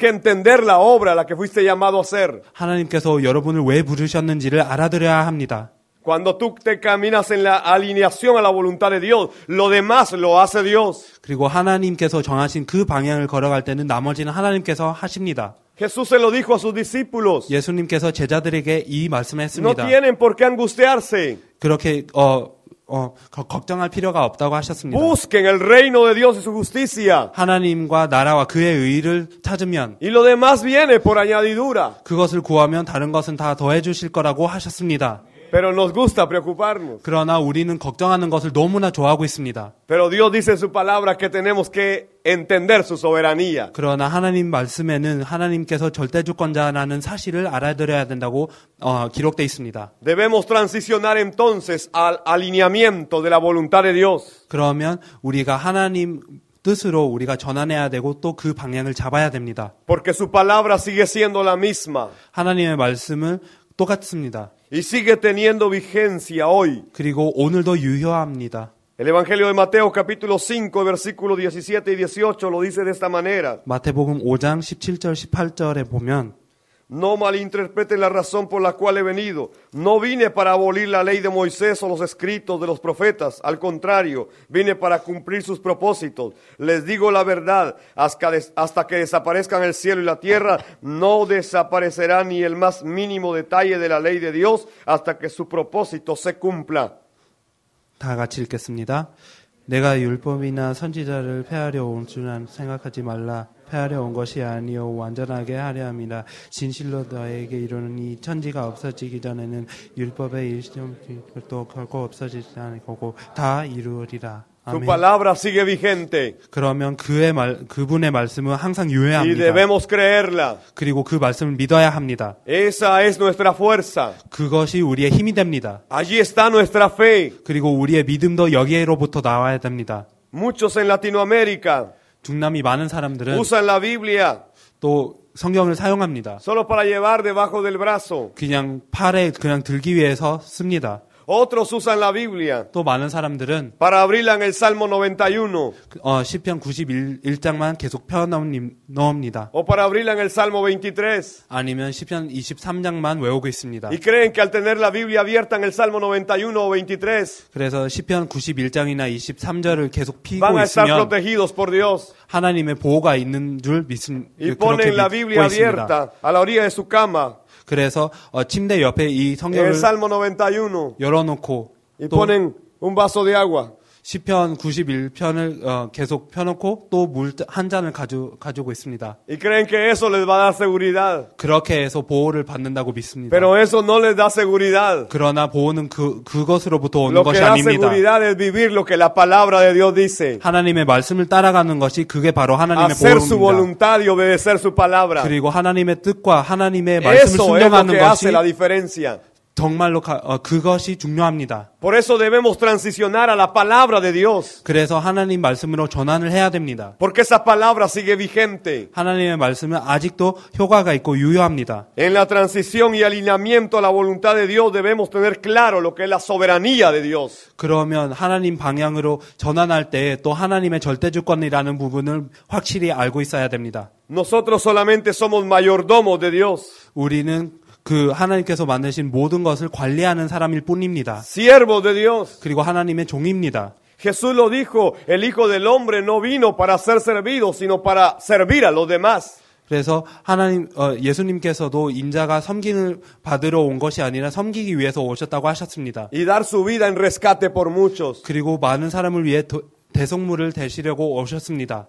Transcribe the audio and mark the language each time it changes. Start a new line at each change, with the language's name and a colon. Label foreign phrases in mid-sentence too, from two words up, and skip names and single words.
Spanish: que entender la obra a la que fuiste llamado a hacer.
Korean: 하나님께서 여러분을 왜 부르셨는지를 알아들어야 합니다.
Spanish: Cuando tú te caminas en la alineación a la voluntad de Dios, lo demás lo hace Dios.
Korean: 그리고 하나님께서 정하신 그 방향을 걸어갈 때는 나머지는 하나님께서 하십니다.
Spanish: Jesús se lo dijo a sus discípulos.
Korean: 예수님께서 제자들에게 이
Spanish: No
Korean: 말씀했습니다.
Spanish: tienen por qué angustiarse.
Korean: 그렇게 걱정할 필요가 없다고 하셨습니다.
Spanish: Busquen el reino de Dios y su justicia.
Korean: 하나님과 나라와 그의 의를 찾으면
Spanish: Y lo demás viene por añadidura.
Korean: 그것을 구하면 다른 것은 다 더해 주실 거라고 하셨습니다.
Spanish: Pero nos gusta preocuparnos.
Korean: 그러나 우리는 걱정하는 것을 너무나 좋아하고 있습니다.
Spanish: Pero Dios dice en su palabra que tenemos que entender su soberanía.
Korean: 그러나 하나님 말씀에는 하나님께서 절대주권자라는 사실을 알아들어야 된다고 기록되어 있습니다.
Spanish: Debemos transicionar entonces al alineamiento de la voluntad de Dios.
Korean: 그러면 우리가 하나님 뜻으로 우리가 전환해야 되고 또 그 방향을 잡아야 됩니다.
Spanish: Porque su palabra sigue siendo la misma.
Korean: 하나님의 말씀을 똑같습니다.
Spanish: y sigue teniendo vigencia hoy.
Korean: 그리고 오늘도 유효합니다.
Spanish: El Evangelio de Mateo capítulo 5, versículos 17 y 18 lo dice de esta manera.
Korean: 마태복음 5장 17절 18절에 보면
Spanish: No malinterpreten la razón por la cual he venido. No vine para abolir la ley de Moisés o los escritos de los profetas. Al contrario, vine para cumplir sus propósitos. Les digo la verdad, hasta que desaparezcan el cielo y la tierra, no desaparecerá ni el más mínimo detalle de la ley de Dios hasta que su propósito se cumpla.
Korean: 다 같이 읽겠습니다. 내가 율법이나 선지자를 폐하려 온 줄은 생각하지 말라. 폐하려 온 것이 아니요 완전하게 하려 함이라. 진실로 너에게 이르노니 천지가 없어지기 전에는 율법의 일점도 결코 없어지지 않을 거고 다 이루리라.
Spanish: Su
Korean: 아멘.
Spanish: palabra sigue vigente
Korean: 그러면 그분의 말씀은 항상
Spanish: y
Korean: 유효합니다.
Spanish: debemos creerla.
Korean: 그리고 그 말씀을 믿어야 합니다.
Spanish: Esa es nuestra fuerza.
Korean: 그것이 우리의 힘이 됩니다.
Spanish: Allí está nuestra fe.
Korean: 그리고 우리의 믿음도 여기에로부터 나와야 됩니다.
Spanish: Muchos en Latinoamérica
Korean: 중남미 많은 사람들은
Spanish: usan la Biblia
Korean: 또 성경을 사용합니다.
Spanish: solo para llevar debajo del brazo.
Korean: 그냥 팔에 그냥 들기 위해서 씁니다.
Spanish: Otros usan la Biblia
Korean: 또 많은 사람들은
Spanish: para abrirla en el Salmo 91
Korean: 시편 91장만 계속 펴넣습니다.
Spanish: o para abrirla en el Salmo 23.
Korean: 아니면 시편 23장만 외우고 있습니다.
Spanish: Y creen que al tener la Biblia abierta en el Salmo 91 o 23
Korean: 그래서 시편 91장이나 23절을 계속 피고
Spanish: van a estar
Korean: 있으면
Spanish: protegidos por Dios.
Korean: 하나님의 보호가 있는 줄
Spanish: Y
Korean: 그렇게
Spanish: ponen la
Korean: 믿고
Spanish: Biblia
Korean: 있습니다.
Spanish: abierta a la orilla de su cama
Korean: 그래서 침대 옆에 이
Spanish: en
Korean: 성경을
Spanish: el Salmo 91
Korean: 열어놓고
Spanish: y
Korean: 또
Spanish: ponen un vaso de agua.
Korean: 시편 91편을 계속 펴놓고 또 물 한 잔을 가지고 있습니다.
Spanish: Y creen que eso les va a dar seguridad.
Korean: 그렇게 해서 보호를 받는다고 믿습니다.
Spanish: Pero eso no les da seguridad.
Korean: 그러나 보호는 그것으로부터 오는
Spanish: Lo que
Korean: 것이
Spanish: da
Korean: 아닙니다.
Spanish: seguridad es vivir lo que la palabra de Dios dice.
Korean: 하나님의 말씀을 따라가는 것이 그게 바로 하나님의
Spanish: Hacer su
Korean: 보호입니다.
Spanish: voluntad y obedecer su palabra.
Korean: 그리고 하나님의 뜻과 하나님의 말씀을
Spanish: Eso es lo
Korean: 순종하는
Spanish: que
Korean: 것이
Spanish: hace la diferencia.
Korean: 정말로 그것이 중요합니다.
Spanish: Por eso debemos transicionar a la palabra de Dios.
Korean: 그래서 하나님 말씀으로 전환을 해야 됩니다.
Spanish: Porque esa palabra sigue vigente.
Korean: 하나님의 말씀은 아직도 효과가 있고 유효합니다.
Spanish: En la transición y alineamiento a la voluntad de Dios debemos tener claro lo que es la soberanía de Dios.
Korean: 그러면 하나님 방향으로 전환할 때 또 하나님의 절대주권이라는 부분을 확실히 알고 있어야 됩니다.
Spanish: Nosotros solamente somos mayordomos de Dios.
Korean: 우리는 그 하나님께서 만드신 모든 것을 관리하는 사람일 뿐입니다.
Spanish: Siervos de Dios.
Korean: 그리고 하나님의 종입니다.
Spanish: Jesús lo dijo, el Hijo del Hombre no vino para ser servido, sino para servir a los demás.
Korean: 그래서 예수님께서도 인자가 섬김을 받으러 온 것이 아니라 섬기기 위해서 오셨다고 하셨습니다.
Spanish: Y dar su vida en rescate por muchos.
Korean: 그리고 많은 사람을 위해 대속물을 대시려고 오셨습니다.